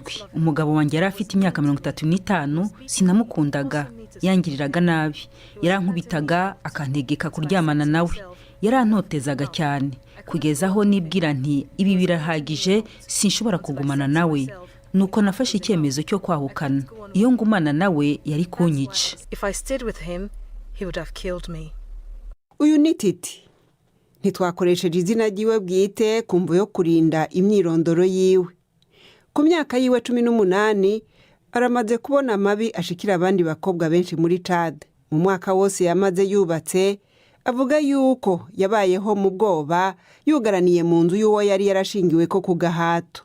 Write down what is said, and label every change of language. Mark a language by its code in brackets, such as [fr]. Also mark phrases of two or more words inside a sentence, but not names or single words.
[rw] Umugabo wanjye yari afite imyaka 35. Sinamukundaga, yangiriraga nabi, yarankubitaga akantegeka kuryamana nawe, yarantotezaga cyane kugeza aho nibwira nti ibi birahagije, sinshobora kugumana nawe. Nuko nafashe icyemezo cyo kwahukana. Iyo ngumana nawe yari kunyica. Uyu ni Titi. Ntitwakoresheje izina ryiwe bwite kumvo yo kurinda imyirondoro yiwe. Ku myaka yiwe 18 aramaze kubona amabi ashikira abandi bakobwa benshi muri Chad. Mu mwaka wose yamaze yubatse, avuga yuko yabayeho mu bwoba, yugaraniye mu nzu y'uwo yari yarashingiwe ko ku gahato.